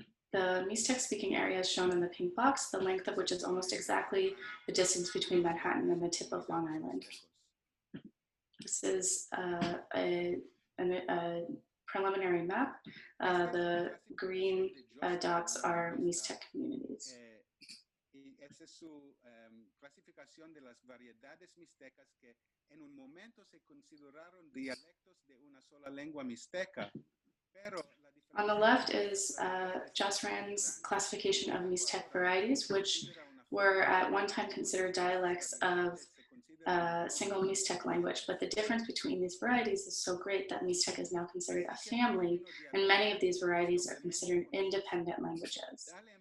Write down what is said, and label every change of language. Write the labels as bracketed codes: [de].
[en] The Mixtec-speaking area is shown in the pink box, the length of which is almost exactly the distance between Manhattan and the tip of Long Island. This is a preliminary map. The green dots are Mixtec communities. [es] Esa es su clasificación de las variedades mixtecas que en un momento se consideraron dialectos de una sola lengua mixteca. [en] On the left is Jasran's classification of Mixtec varieties, which were at one time considered dialects of single Mixtec language, but the difference between these varieties is so great that Mixtec is now considered a family, and many of these varieties are considered independent languages.